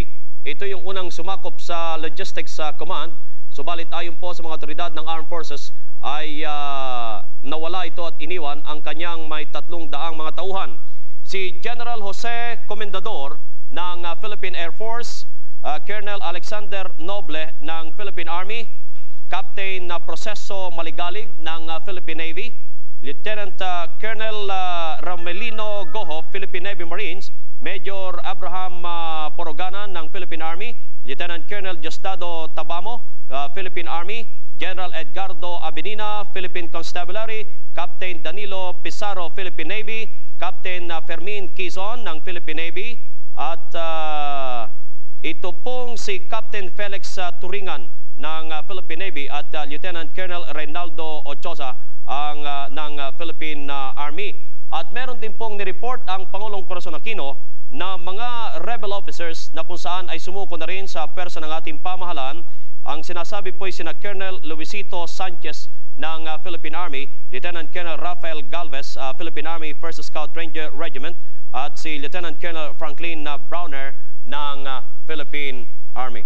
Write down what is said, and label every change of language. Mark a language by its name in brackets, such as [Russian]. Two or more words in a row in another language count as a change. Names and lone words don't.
[Filipino] Ito yung unang sumakop sa Logistics Command. Subalit ayon po sa mga otoridad ng Armed Forces ay nawala ito at iniwan ang kanyang may 300 mga tauhan. Si General Jose Comendador ng Philippine Air Force, Colonel Alexander Noble ng Philippine Army, Captain Proceso Maligalig ng Philippine Navy, Lieutenant Colonel Ramelino Goho, Philippine Navy Marines, Major Abraham Porogana ng Philippine Army, Lieutenant Colonel Diosdado Tabamo, Philippine Army, General Edgardo Abenina, Philippine Constabulary, Captain Danilo Pizarro, Philippine Navy, Captain Fermin Quizon ng Philippine Navy, at ito pong si Captain Felix Turingan ng Philippine Navy, at Lieutenant Colonel Reynaldo Ochoa ng Philippine Army. At meron din pong nireport ang Pangulong Corazon Aquino na mga rebel officers na kung saan ay sumuko na rin sa pwersa ng ating pamahalaan Ang sinasabi po ay sina Colonel Luisito Sanchez ng Philippine Army, Lieutenant Colonel Rafael Galvez, Philippine Army 1st Scout Ranger Regiment, at si Lieutenant Colonel Franklin Browner ng Philippine Army.